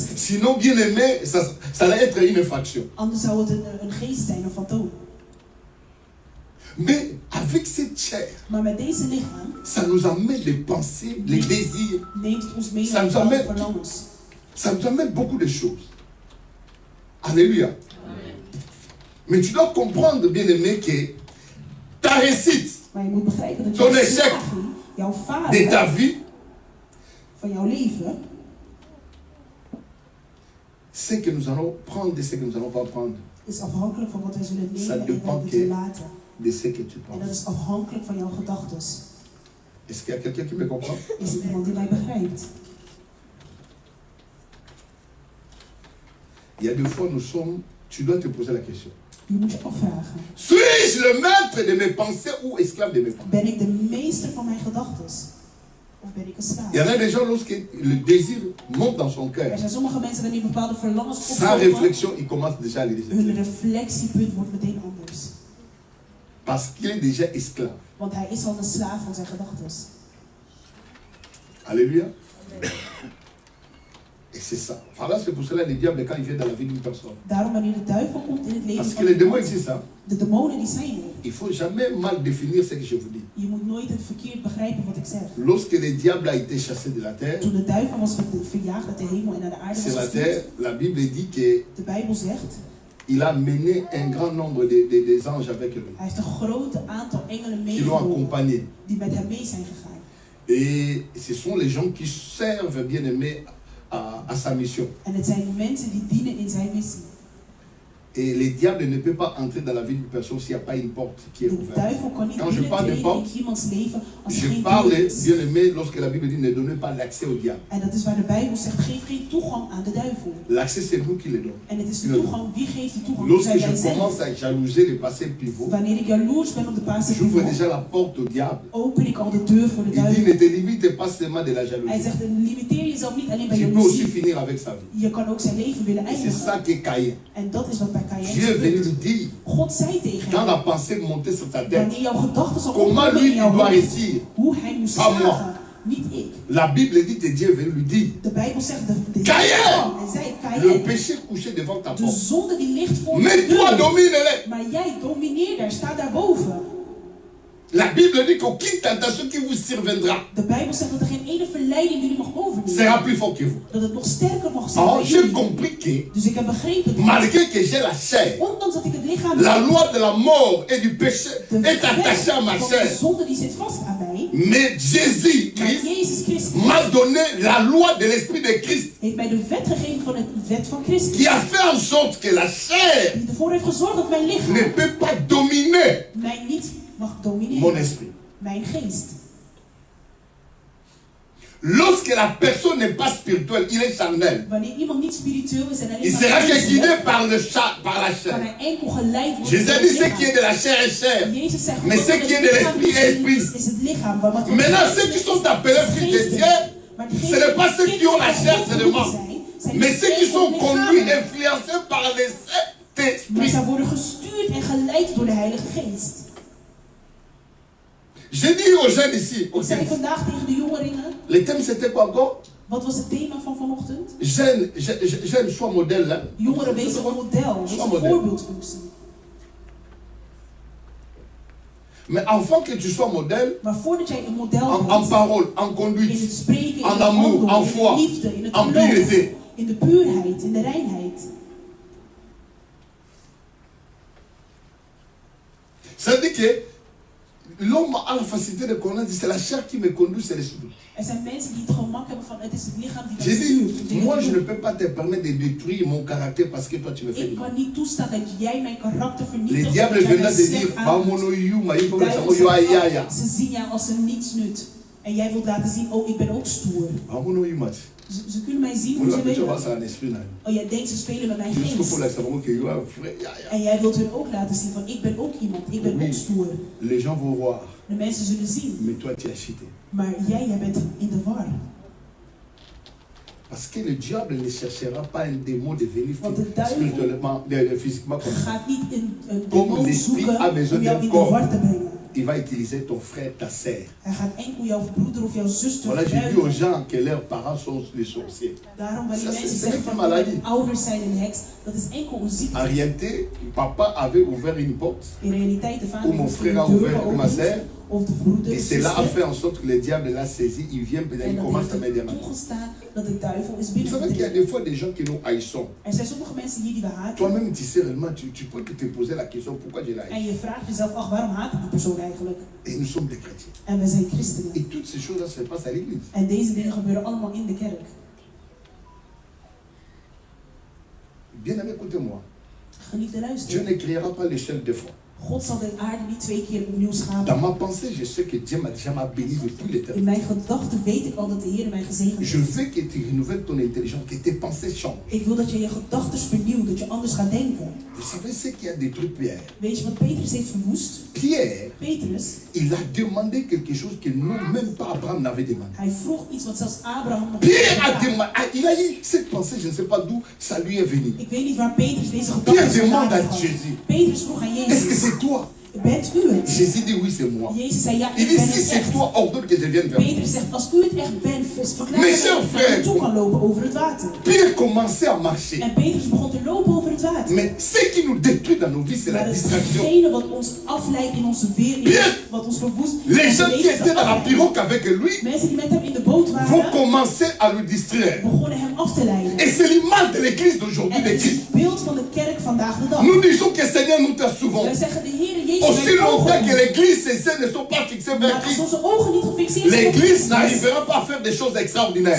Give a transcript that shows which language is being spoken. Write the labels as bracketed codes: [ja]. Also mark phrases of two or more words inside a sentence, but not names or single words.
[fr] Sinon, bien aimé, ça allait être une infraction. [nl] Anders zou het een geest zijn, een fantoom. [fr] Mais avec cette chair, [nl] Maar met deze lichaam [fr] ça nous amène les pensées, les désirs. [nl] neemt het ons mee [fr] Ça [nl] naar [fr] nous [nl] de [fr] amène- [nl] verlangens. [fr] Ça nous amène beaucoup de choses. Alléluia. Mais tu dois comprendre, bien aimé, que ta réussite [nl] Maar je moet begrijpen dat [fr] Ton [nl] jouw [fr] échec [nl] slagen, jouw [fr] de ta [nl] falen [fr] vie, [nl] van jouw leven, [fr] ce que nous allons prendre et ce que nous n'allons pas prendre, [nl] is afhankelijk van wat wij zullen [fr] Ça [nl] nemen en [fr] dépend [nl] wat we [fr] que- [nl] zullen laten. [fr] de ce que tu [nl] En dat [fr] penses. [nl] is afhankelijk van jouw gedachten. [fr] Est-ce qu'il y a quelqu'un qui me comprend? [nl] Is er iemand die mij begrijpt? [fr] Il y a des fois, tu dois te poser la question. [nl] Je moet je afvragen. [fr] Suis-je le maître de mes pensées ou esclave de mes pensées? [nl] Ben ik de meester van mijn gedachten? Of ben ik een slaaf? [fr] Il y en a des gens, lorsque le désir monte dans son cœur, [nl] Er zijn sommige mensen wanneer bepaalde verlangens [fr] sans [nl] opkomen, [fr] réflexion, il commence déjà à les [nl] hun [fr] rejeter. [nl] reflectiepunt wordt meteen anders. [fr] Parce qu'il est déjà esclave. [nl] Want hij is al een slaaf van zijn gedachten. [fr] Alléluia. Et c'est ça. Voilà, c'est pour cela que les diables, quand ils viennent dans la vie d'une personne, [nl] Daarom wanneer de duivel komt in het leven [fr] parce que [nl] van [fr] les démons [nl] iemand, [fr] existent, hein, [nl] de demonen die zijn er. [fr] il ne faut jamais mal définir ce que je vous dis. [nl] Je moet nooit het verkeerd begrijpen wat ik zeg. [fr] Lorsque le diable a été chassé de la terre, [nl] Toen de duivel was verjaagd uit de hemel en naar de aarde [fr] sur [nl] was [fr] la terre, [nl] gestuurd, [fr] la Bible dit qu'il [nl] de Bijbel zegt, [fr] a mené un grand nombre des anges avec lui, [nl] hij heeft een groot aantal engelen [fr] qui l'ont [nl] meegenomen [fr] accompagné. [nl] die met hem mee zijn gegaan. [fr] Et ce sont les gens qui servent, bien aimé, à sa mission. [nl] En het zijn mensen die dienen in zijn missie. [fr] Et le diable ne peut pas entrer dans la vie d'une personne s'il n'y a pas une porte qui est [nl] De [fr] ouverte. [nl] duivel kan niet [fr] Quand je parle de [nl] binnentreden [fr] porte, [nl] in iemands leven als er [fr] je [nl] geen [fr] parle, [nl] deur is. [fr] bien aimé, lorsque la Bible dit ne donnez pas l'accès au diable. [nl] En dat is waar de Bijbel zegt, geef geen toegang aan de duivel. [fr] L'accès, c'est nous qui le donnons. [nl] En het is de toegang, wie geeft die toegang? [fr] Lorsque [nl] Zijn wij [fr] je commence [nl] zelf. [fr] à jalouser le passé pivot, [nl] Wanneer ik jaloers ben op de Pasen [fr] j'ouvre déjà la porte au diable. [nl] open ik al de deur voor de [fr] Il dit [nl] duivel. [fr] ne te limite pas seulement de la [nl] Hij [fr] jalousie. [nl] zegt, limiteer jezelf niet alleen bij [fr] Tu peux aussi [nl] jaloezie. [fr] finir avec sa vie. [nl] Je kan ook zijn leven willen [fr] Et c'est ça [nl] eindigen. [fr] que Caïn. [nl] En dat is wat bij Caïn [fr] Dieu est venu [nl] gebeurt. [fr] lui dire, [nl] God zei tegen [fr] quand [nl] hem, [fr] la pensée montait sur ta tête, [nl] wanneer jouw gedachten zal [fr] comment [nl] opkomen [fr] lui [nl] in [fr] il [nl] jouw [fr] doit [nl] hoofd, [fr] réussir. [nl] hoe hij moest [fr] Pas moi. [nl] slagen. Niet ik. [fr] La Bible dit que Dieu est venu lui dire, [nl] De Bijbel zegt, de [fr] Caïn! [nl] Hij zei, [fr] le [nl] Caïn, [fr] péché couché devant ta [nl] de [fr] porte. [nl] zonde die ligt voor [fr] Mais [nl] je [fr] toi, [nl] deur. [fr] domine-les. [nl] Maar jij domineert daar, sta daarboven. [fr] La Bible dit qu'aucune tentation qui vous surviendra [nl] De Bijbel zegt dat er geen ene verleiding jullie mag overnemen. [fr] sera plus fort que vous. [nl] Dat het nog sterker mag zijn [fr] Alors [nl] bij [fr] j'ai [nl] jullie. [fr] compris que [nl] Dus ik heb begrepen dat, [fr] malgré que j'ai la chair, [nl] ondanks dat ik het lichaam [fr] la loi de la mort et du péché [nl] de [fr] est attachée à ma [nl] wet van de [fr] chair. [nl] zonde die zit vast aan mij. [fr] Mais Jésus [nl] Maar [fr] Christ [nl] Jezus Christus [fr] m'a donné la loi de l'esprit de Christ [nl] heeft mij de wet gegeven van de wet van Christus. [fr] qui a fait en sorte que la chair [nl] Die ervoor heeft gezorgd dat mijn [fr] ne [nl] lichaam [fr] peut pas dominer [nl] mij niet mag [fr] mon [nl] domineren. [fr] esprit. [nl] Mijn geest. [fr] Lorsque la personne n'est pas spirituelle, il est charnel. [nl] Wanneer iemand niet spiritueel is en [fr] Il [nl] alleen [fr] sera [nl] maar [fr] que [nl] geest [fr] guidé [nl] heeft, [fr] par la [nl] kan [fr] chair. [nl] hij enkel geleid worden [fr] Jésus [nl] door [fr] dit [nl] het [fr] ce qui est [nl] lichaam. [fr] de la chair est chair. [nl] Jezus zegt, [fr] Mais [nl] wat [fr] ce [nl] het [fr] qui est de [nl] lichaam [fr] l'esprit est [nl] is, [fr] esprit. [nl] is het lichaam. Maar wat [fr] Maintenant, ceux qui sont appelés fils de Dieu, Ce n'est pas ceux qui ont la chair seulement, mais ceux qui sont conduits, influencés par les [nl] Maar [fr] Saint-Esprit. [nl] zij worden gestuurd en geleid door de Heilige Geest. [fr] J'ai dit aux jeunes ici, [nl] Ik zei vandaag tegen de jongeren. [fr] le thème c'était quoi encore? [nl] Wat was het thema van vanochtend? [fr] Jeune, sois modèle. Hein? [nl] Jongeren, wees een model. Wees een voorbeeldfunctie. [fr] Mais avant que tu sois modèle, [nl] Maar voordat jij een model [fr] en [nl] bent, [fr] parole, en [nl] in [fr] conduite, [nl] het spreken, in [fr] en [nl] het [fr] amour, [nl] handelen, [fr] en [nl] in [fr] foi, [nl] de liefde, in het [fr] en [nl] geloof, [fr] pureté, [nl] in de puurheid, in de reinheid. [fr] ça veut dire que l'homme a la facilité de connaître, c'est la chair qui me conduit, c'est l'esprit. [nl] Er zijn mensen die het gemak hebben van het is het lichaam die [fr] J'ai [nl] mij [fr] dit, [nl] stuurt. [fr] moi je ne peux pas te permettre de détruire mon caractère parce que toi tu me fais du [nl] Ik [fr] mal. [nl] kan niet toestaan dat jij mijn karakter [fr] Les [nl] vernietigt. [fr] diables [nl] omdat jij [fr] viennent [nl] mij [fr] te dire, [nl] slecht aandoet. Duivels zeggen, ze zien jou als een nietsnut. En jij wilt laten zien, oh ik ben ook stoer. Ze kunnen mij zien hoe ze willen. Oh jij denkt ze spelen met mijn geest. En jij wilt hun ook laten zien van ik ben ook iemand, ik ben ook stoer. [fr] Les gens vont voir, [nl] De mensen zullen zien. [fr] mais toi tu as cheaté. [nl] Maar jij bent in de war. [fr] Parce que le diable ne cherchera pas un démon de venir [nl] Want de duivel [fr] spirituellement, physiquement comme ça. [nl] gaat niet een [fr] Comme [nl] demon [fr] l'esprit [nl] zoeken [fr] a besoin [nl] om jou [fr] d'un [nl] in de [fr] corps. [nl] war te brengen. [fr] Il va utiliser ton frère, ta sœur. [nl] Hij gaat enkel jouw broeder of jouw zuster [fr] Voilà, j'ai dit aux [nl] gebruiken. [fr] gens que leurs parents sont les sorciers. [nl] Daarom wanneer [fr] Ça, [nl] mensen [fr] c'est [nl] zeggen [fr] une [nl] van [fr] maladie. [nl] mijn ouders zijn een heks, dat is enkel een ziekte. [fr] En réalité, papa avait ouvert une porte. [nl] In realiteit, de [fr] Ou [nl] vader [fr] mon [nl] heeft [fr] frère a [nl] een deur [fr] ouvert ou ma [nl] geopend, [fr] sœur. [nl] of de broeder, [fr] Et [nl] de [fr] cela a [nl] zuster. [fr] fait en sorte que le diable l'a saisi. Il vient, [nl] En [fr] il [nl] dat [fr] commence à [nl] heeft [fr] me [nl] er [fr] demander. [nl] toegestaan dat de duivel is [fr] Vous savez qu'il y a [nl] binnengedrongen. [fr] des fois des gens qui nous haïssons. [nl] Er zijn sommige mensen hier die we haten. [fr] Toi-même, tu sais réellement, tu peux te poser la question pourquoi je l'haïs. [nl] En je vraagt jezelf af, waarom haat ik die persoon eigenlijk? [fr] Et nous sommes des chrétiens. [nl] En we zijn christenen. [fr] Et toutes ces choses-là se passent à l'église. [nl] En deze dingen gebeuren allemaal in de kerk. [fr] Bien aimé, écoutez-moi. [nl] Geliefde [fr] Dieu [nl] luisteren. [fr] ne créera pas l'échelle deux fois. [nl] God zal de aarde niet 2 keer opnieuw schapen. [fr] Dans ma pensée, je sais que Dieu m'a déjà béni depuis [nl] In [fr] l'éternité. [nl] mijn gedachten weet ik al dat de Heer mij gezegend [fr] Je [nl] heeft. [fr] veux que tu renouvelles ton intelligence, que tes pensées changent. [nl] Ik wil dat je je gedachten vernieuwt, dat je anders gaat denken. [fr] Vous savez ce qui a détruit Pierre? [nl] Weet je wat Petrus heeft verwoest? [fr] Pierre, [nl] Petrus, [fr] il a demandé quelque chose que nous, même pas Abraham n'avait demandé. [nl] hij vroeg iets wat zelfs Abraham nog [fr] Pierre [nl] niet [fr] a [nl] had. [fr] demandé, il a eu cette pensée, je ne sais pas d'où ça lui est venu. [nl] Ik weet niet waar Petrus deze [fr] Pierre [nl] gedachten [fr] demande [nl] vandaan [fr] à [nl] had. [fr] Jésus, [nl] Petrus vroeg aan [fr] est-ce que [nl] Jezus, [fr] c'est toi? [nl] bent u het? [fr] Jésus dit oui, c'est moi. [nl] Jezus zei, ja, [fr] Il [nl] ik [fr] dit, [nl] ben [fr] si [nl] het [fr] c'est [nl] echt. [fr] toi, ordonne que je vienne vers toi. [nl] Petrus zegt, als u het echt bent, verklaar [fr] Mes [nl] dat [fr] chers [nl] ik naar [fr] frères, [nl] u toe kan lopen over het water. [fr] Pierre commençait à marcher. [nl] En Petrus begon te lopen over het water. [fr] Mais ce qui nous détruit dans nos vies, c'est la [nl] Maar [fr] distraction. [nl] hetgene wat ons afleidt in onze wereld, [fr] Pierre, [nl] wat ons verwoest, [fr] Les [nl] onze [fr] gens qui [nl] levens [fr] étaient dans la [nl] afleidt. [fr] pirogue avec lui [nl] Mensen die met hem in de boot [fr] vont [nl] waren, [fr] commencer à le distraire. [nl] begonnen hem af te leiden. [fr] Et c'est l'image de l'église d'aujourd'hui [nl] En [fr] de [nl] het is [fr] Christ. [nl] het beeld van de kerk vandaag de dag. [fr] Nous disons que Seigneur nous t'a souvent. [nl] Wij zeggen, de Heer Jezus, [fr] Aussi [nl] wij [fr] longtemps [nl] volgen [fr] que [nl] u. [fr] l'église, ses yeux ne sont pas fixés vers [nl] Maar als [fr] Christ, [nl] onze ogen niet gefixeerd zijn op [fr] l'église [nl] Christus, [fr] n'arrivera pas à faire des choses extraordinaires.